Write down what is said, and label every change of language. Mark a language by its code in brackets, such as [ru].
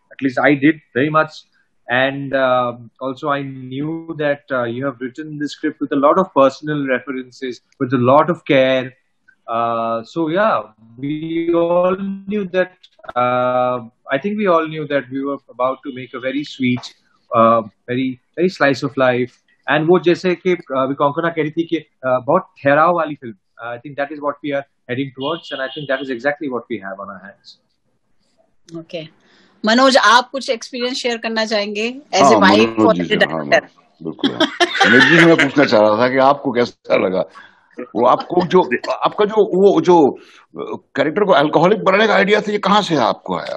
[en] At least I did very much, and also I knew that you have written the script with a lot of personal references, with a lot of care. So yeah, we all knew that. I think we all knew that we were about to make a very sweet, very very slice of life. [hi] And वो जैसे कि कोंकणा कह रही थी कि बहुत ठहराव वाली film. [en] I think that is what we are heading towards, and I think that is exactly what we have on our hands. [hi] Okay, Manoj, आप कुछ एक्सपीरियंस शेयर करना चाहेंगे [en] As a wife for the director? [hi] बिल्कुल. मनोज जी, मैं पूछना चाह रहा था कि आपको कैसा लगा वो, आपको जो आपका जो कैरेक्टर को अल्कोहलिक बनाने का आइडिया था, ये कहाँ से आपको आया?